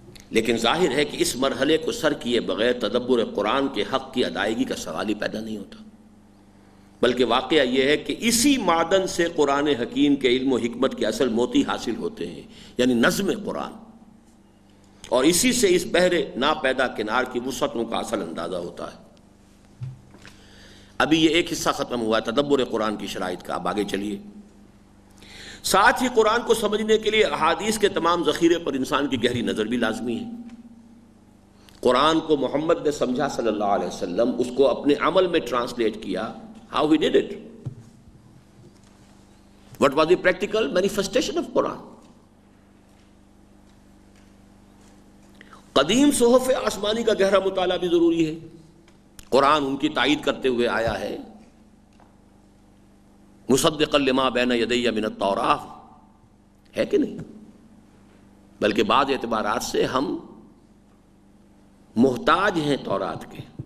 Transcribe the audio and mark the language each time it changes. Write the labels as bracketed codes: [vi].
[ur] لیکن ظاہر ہے کہ اس مرحلے کو سر کیے بغیر تدبر قرآن کے حق کی ادائیگی کا سوال ہی پیدا نہیں ہوتا، بلکہ واقعہ یہ ہے کہ اسی معدن سے قرآن حکیم کے علم و حکمت کے اصل موتی حاصل ہوتے ہیں، یعنی نظم قرآن، اور اسی سے اس بحر ناپیدا کنار کی وسعتوں کا اصل اندازہ ہوتا ہے۔ ابھی یہ ایک حصہ ختم ہوا ہے تدبر قرآن کی شرائط کا، اب آگے چلیے۔ ساتھ ہی قرآن کو سمجھنے کے لیے احادیث کے تمام ذخیرے پر انسان کی گہری نظر بھی لازمی ہے۔ قرآن کو محمد نے سمجھا صلی اللہ علیہ وسلم، اس کو اپنے عمل میں ٹرانسلیٹ کیا۔ [en] How he did it? What was the practical manifestation of Quran? [ur] قدیم صحف آسمانی کا گہرا مطالعہ بھی ضروری ہے۔ قرآن ان کی تائید کرتے ہوئے آیا ہے، [ar] مصدقا لما بین یدی من التوراۃ، [ur] ہے کہ نہیں؟ بلکہ بعض اعتبارات سے ہم محتاج ہیں تورات کے۔